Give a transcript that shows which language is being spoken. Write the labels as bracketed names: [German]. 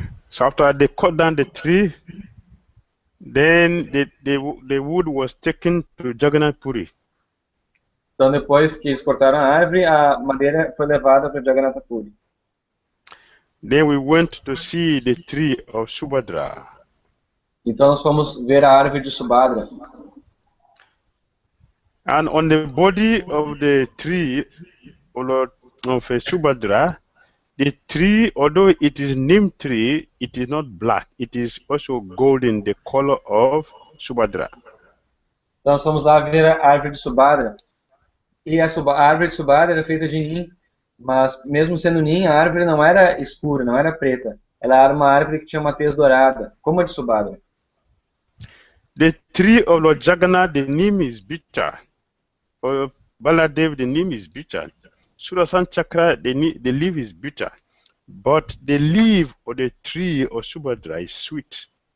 [English] So after they cut down the tree, then the wood was taken to Jagannath Puri. [Portuguese] Então, depois que eles cortaram a árvore, a madeira foi levada para Jagannatha Puri. [English] Then we went to see the tree of Subhadra. [Portuguese] Então, nós fomos ver a árvore de Subhadra. [English] And on the body of the tree of Subhadra, the tree, although it is neem tree, it is not black. It is also golden, the color of Subhadra. [Portuguese] Então, nós fomos lá ver a árvore de Subhadra. E a árvore de Subhadra era feita de nim, mas mesmo sendo nim, a árvore não era escura, não era preta. Ela era uma árvore que tinha uma tez dourada, como a de Subhadra. [English] The tree of Lord Jagannath, the neem is bitter. Or Baladev, the neem is bitter. Sudarshan Chakra, the leaf is bitter. But the leaf of the tree of Subhadra is sweet.